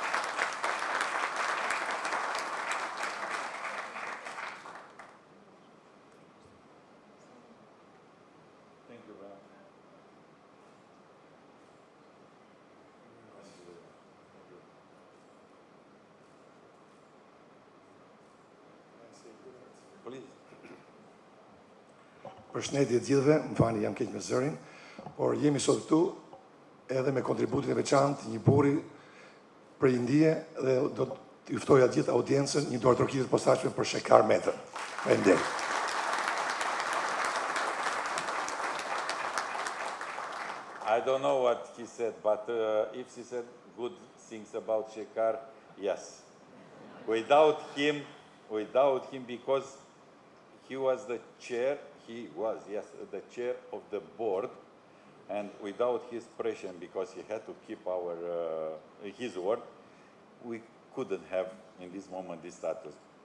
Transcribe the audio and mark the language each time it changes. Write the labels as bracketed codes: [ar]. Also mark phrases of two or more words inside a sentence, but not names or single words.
[en] Thank you, man. Please. [sq] Përshëndetje të gjithëve, më falni jam keq me zërin, por jemi sot këtu edhe me kontributin e veçantë një buri për Indie dhe do të ftoja gjithë audiencën një dorë trokitë të posaçme për Shekar Metën. Faleminderit. [en] I don't know what he said, but if he said good things about Shekar, yes. Without him, because he was the chair, the chair of the board, and without his pressure, because he had to keep his word, we couldn't have in this moment this status.